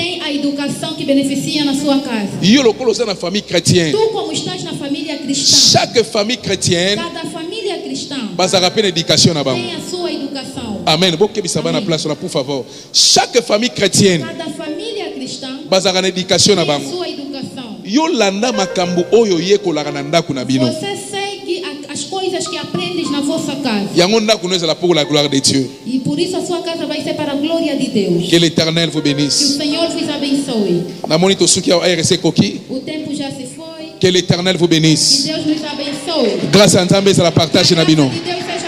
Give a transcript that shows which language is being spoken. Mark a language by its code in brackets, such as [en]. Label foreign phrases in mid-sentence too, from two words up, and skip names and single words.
[pt] tem a educação que beneficia na sua casa. [ln] yo lokola oza na famille chrétienne [pt] Tu, como estás na família cristã, [fr] chaque famille chrétienne [pt] cada família cristã [ln] bazalaka mpe na éducation na bango [pt] tem a sua educação. [ln] amen bokebisa bana [pt] Amen. [ln] place wana pour favor [fr] chaque famille chrétienne [pt] Cada família cristã [ln] bazalaka na éducation na [pt] tem a [ln] bango [pt] sua educação. [ln] yo landa makambo oyo oyekolaka na ndako na bino [pt] Você segue as coisas que aprendes na vossa casa. [ln] yango ndako no ezala [fr] pour la gloire de Dieu [pt] E por isso a sua casa vai ser para a glória de Deus. [fr] que l'éternel vous [pt] Que o [fr] bénisse [pt] Senhor vos abençoe. [ln] namoni tosuki awa RC koki [pt] O tempo já se foi. [fr] que l'éternel vous [pt] Que [fr] bénisse [pt] Deus nos abençoe. [fr] grâce à [ln] nzambe ezala partage na bino [pt] Que Deus